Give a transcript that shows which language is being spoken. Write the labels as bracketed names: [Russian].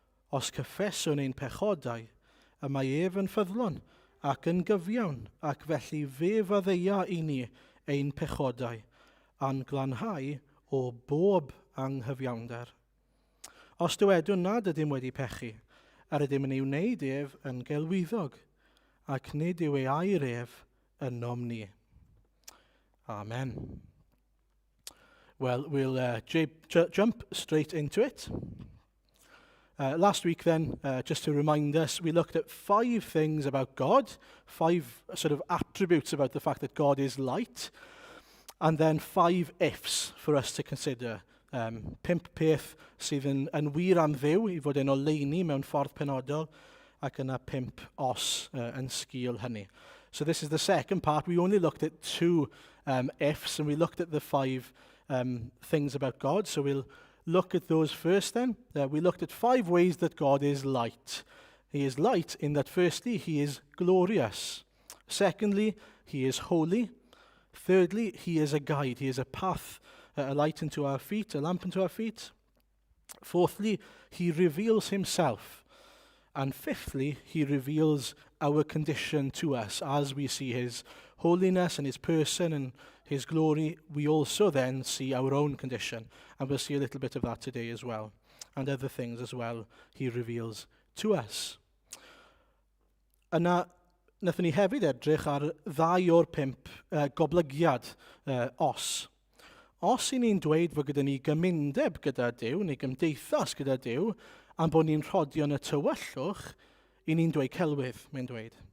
[Welsh] Os cyffeswn ein pechodau, y mae ef yn ffyddlon ac yn gyfiawn, ac felly fe faddeia i ni ein pechodau, a'n glanhau o bob anghyfiawnder. Os dywedwn nad ydym wedi pechu, yr ydym yn ei wneud ef yn gelwyddog, ac nid yw ei air ef ynom ni. Amen. [English] Well, we'll jump straight into it. Last week then, just to remind us, we looked at 5 things about God, 5 sort of attributes about the fact that God is light, and then 5 ifs for us to consider. [Welsh] 5 peth sydd yn wir am ddiw i fod yn oleini mewn ffordd penodol, ac yna 5 os yn sgil hynny. [English] So this is the second part. We only looked at 2 ifs, and we looked at the 5 things about God. So we'll look at those first then. We looked at 5 ways that God is light. He is light in that firstly, he is glorious. Secondly, he is holy. Thirdly, he is a guide. He is a path, a light unto our feet, a lamp unto our feet. Fourthly, he reveals himself. And fifthly, he reveals our condition to us. As we see his holiness and his person and his glory, we also then see our own condition. And we'll see a little bit of that today as well. And other things as well he reveals to us. [Welsh] Yna, nathon ni hefyd edrych ar 2 o'r 5 goblygiad os. Os i ni'n dweud fod gyda ni gymundeb gyda Duw, neu gymdeithas gyda Duw, am bod ni'n rhodion y tywyllwch, i ni'n dweud celwydd, mae'n dweud.